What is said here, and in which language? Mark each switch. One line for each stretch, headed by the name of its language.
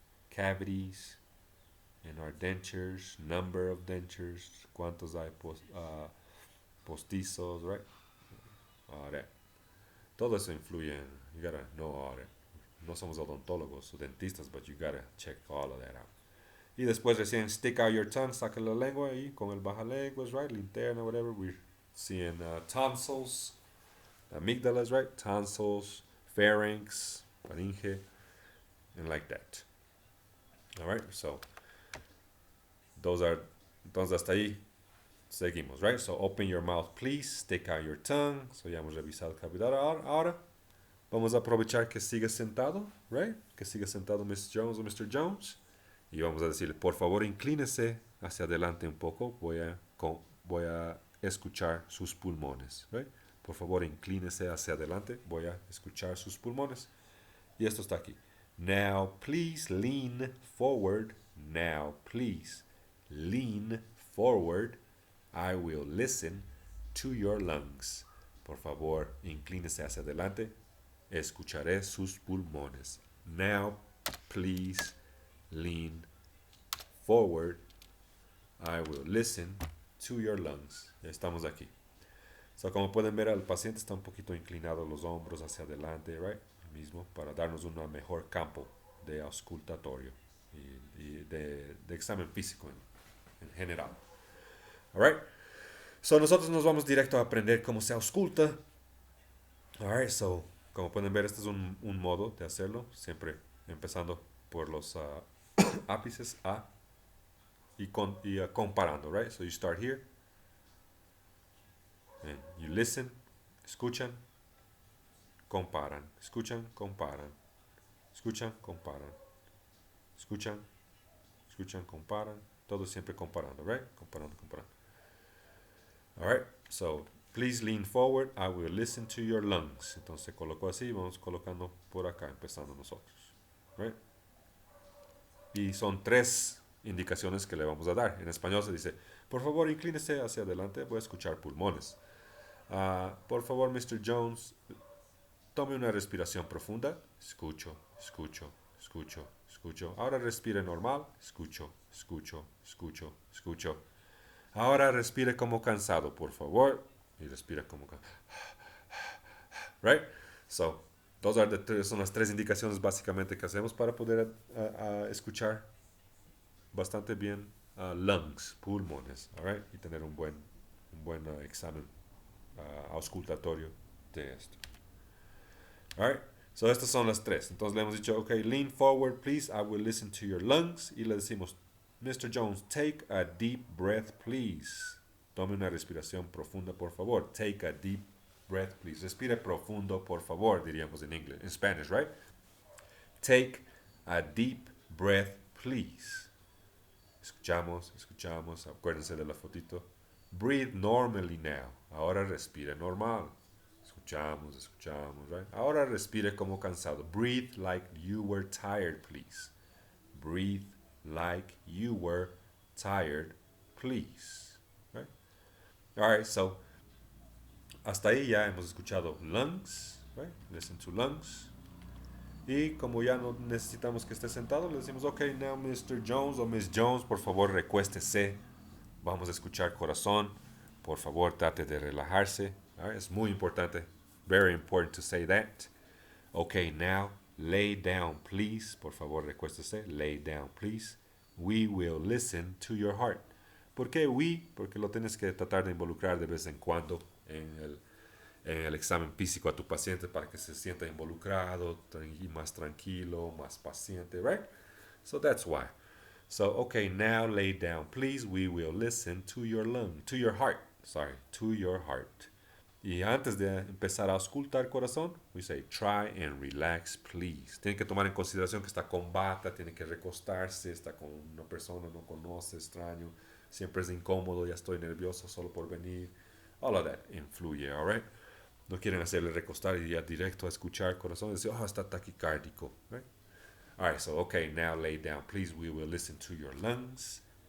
English: Cavities in our dentures, number of dentures,
Spanish: cuántos hay postizos,
English: right? All that.
Spanish: Todo eso influye en,
English: you gotta know all that.
Spanish: No somos odontólogos o dentistas,
English: but you gotta check all of that out.
Spanish: Y después recién
English: stick out your tongue,
Spanish: saca la lengua y con el bajalenguas, right? Linterna, whatever.
English: We're seeing tonsils, amygdalas, right? Tonsils, pharynx, faringe, and like that. All right, so those are,
Spanish: entonces hasta ahí seguimos,
English: right? So open your mouth, please. Stick out your tongue.
Spanish: So ya hemos revisado cavidad. Ahora vamos a aprovechar que siga sentado, right? Que siga sentado Miss Jones o Mr. Jones. Y vamos a decirle, por favor, inclínese hacia adelante un poco. Voy a escuchar sus pulmones, right? Por favor, inclínese hacia adelante. Voy a escuchar sus pulmones. Y esto está aquí.
English: Now, please lean forward. Now, please lean forward. I will listen to your lungs.
Spanish: Por favor, inclínese hacia adelante. Escucharé sus pulmones.
English: Now, please lean forward. I will listen to your lungs.
Spanish: Ya estamos aquí. So, como pueden ver, el paciente está un poquito inclinado los hombros hacia adelante, right? Mismo, para darnos un mejor campo de auscultatorio y de examen físico en general. Alright, so nosotros nos vamos directo a aprender cómo se ausculta. Alright, so como pueden ver, este es un modo de hacerlo, siempre empezando por los ápices A y comparando, right?
English: So you start here and you listen,
Spanish: escuchan, comparan, escuchan, comparan, escuchan, comparan, escuchan, escuchan, comparan, todo siempre comparando, right? Comparando, comparando.
English: All right, so please lean forward, I will listen to your lungs.
Spanish: Entonces se colocó así, vamos colocando por acá, empezando nosotros, right? Y son 3 indicaciones que le vamos a dar. En español se dice, por favor, inclínese hacia adelante, voy a escuchar pulmones. Por favor, Mr. Jones, tome una respiración profunda. Escucho, escucho, escucho, escucho. Ahora respire normal. Escucho, escucho, escucho, escucho. Ahora respire como cansado, por favor. Y respire como cansado. Right? So, Son las tres indicaciones básicamente que hacemos para poder escuchar bastante bien lungs, pulmones, all right? Y tener un buen examen auscultatorio de esto. All right? So estas son las tres. Entonces le hemos dicho, ok,
English: lean forward, please. I will listen to your lungs.
Spanish: Y le decimos,
English: Mr. Jones, take a deep breath, please.
Spanish: Tome una respiración profunda, por favor.
English: Take a deep breath, please.
Spanish: Respire profundo, por favor, diríamos en inglés, en Spanish, right?
English: Take a deep breath, please.
Spanish: Escuchamos. Acuérdense de la fotito.
English: Breathe normally now.
Spanish: Ahora respire normal. Escuchamos, right? Ahora respire como cansado.
English: Breathe like you were tired, please. Breathe like you were tired, please. Right?
Spanish: All right, so hasta ahí ya hemos escuchado lungs, right?
English: Listen to lungs.
Spanish: Y como ya no necesitamos que esté sentado, le decimos, ok, now Mr. Jones o Miss Jones, por favor recuéstese. Vamos a escuchar corazón. Por favor, trate de relajarse. Right? Es muy importante.
English: Very important to say that. Okay, now lay down, please.
Spanish: Por favor, recuéstese.
English: Lay down, please. We will listen to your heart.
Spanish: ¿Por qué we? Porque lo tienes que tratar de involucrar de vez en cuando en el examen físico a tu paciente para que se sienta involucrado, más tranquilo, más paciente, right?
English: So that's why. So, okay, now lay down, please. We will listen to your to your heart.
Spanish: Y antes de empezar a auscultar corazón, we say,
English: try and relax, please.
Spanish: Tiene que tomar en consideración que está con bata, tiene que recostarse, está con una persona, no conoce, extraño, siempre es incómodo, ya estoy nervioso solo por venir.
English: All of that influye, all right?
Spanish: No quieren hacerle recostar y ya directo a escuchar corazón y decir, oh, está taquicárdico, right?
English: All right, so okay, now lay down, please. We will listen to your lungs.